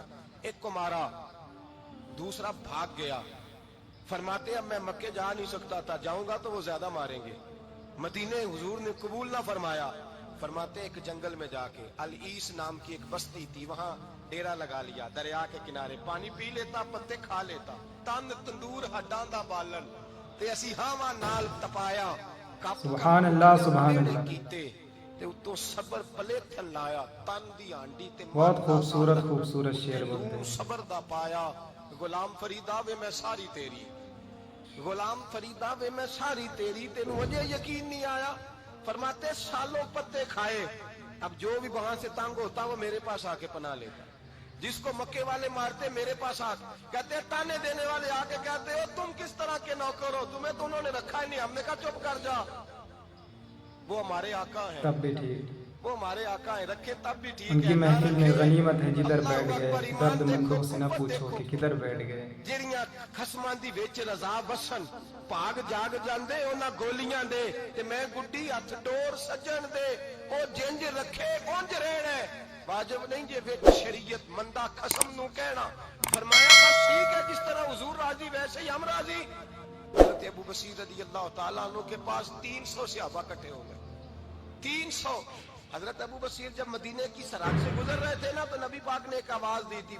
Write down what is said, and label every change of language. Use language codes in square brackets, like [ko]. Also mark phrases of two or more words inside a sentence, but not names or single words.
[ur] ایک کو مارا, دوسرا بھاگ گیا. فرماتے اب میں مکے جا نہیں سکتا تھا, جاؤں گا تو وہ زیادہ ماریں گے. مدینے حضور نے قبول نہ فرمایا. فرماتے ایک جنگل میں جا کے العیس نام کی ایک بستی تھی, وہاں ڈیرا لگا لیا, دریا کے کنارے پانی پی لیتا, پتے کھا لیتا. [pa] تن تندور ہڈاں دا بالن تے اسی ہاواں نال تپایا. [ar] سبحان اللہ, سبحان اللہ. [pa] کیتے تے اتوں صبر پلے تھل لایا. تن دی ہانڈی تے [ur] بہت خوبصورت خوبصورت شعر بولتے ہیں. [pa] صبر دا پایا. غلام فریدا وے میں ساری تیری, غلام فریدا وے میں ساری تیری, تینوں مجھے یقین نہیں آیا. [ur] فرماتے سالوں پتے کھائے, اب جو بھی وہاں سے تنگ ہوتا وہ میرے پاس آ کے پناہ لیتا. جس کو مکے والے مارتے میرے پاس آ کہتے, تانے دینے والے آ کے کہتے ہو تم کس طرح کے نوکر ہو, تمہیں تو انہوں نے رکھا ہی نہیں. ہم نے کہا چپ کر جا, وہ ہمارے آقا ہیں, تب بھی ٹھیک. وہ ہمارے آقا ہیں, رکھے تب بھی ٹھیک ہے. ان کی محفل میں غنیمت ہے جدھر بیٹھ گئے, درد مندوں سے نہ پوچھو کہ کدھر بیٹھ گئے. [pa] جڑیاں خسماں دی وچ رضا وسن, پاگ جاگ جاندے انہاں گولیاں دے, تے میں گڈی ہتھ ڈور سجن دے. او جنج رکھے اونج رہنا ہے, واجب نہیں جے وچ شریعت مندہ قسم نو کہنا. [ur] فرمایا بس ٹھیک ہے, جس طرح حضور راضی ویسے ہی ہم راضی. حضرت ابو بصیر [ar] رضی اللہ تعالیٰ عنہ [ur] کے پاس 300 صحابہ اکٹھے ہو گئے, 300. حضرت ابو بصیر جب مدینے کی سرحد سے گزر رہے تھے نا تو نبی پاک نے ایک آواز دی تھی.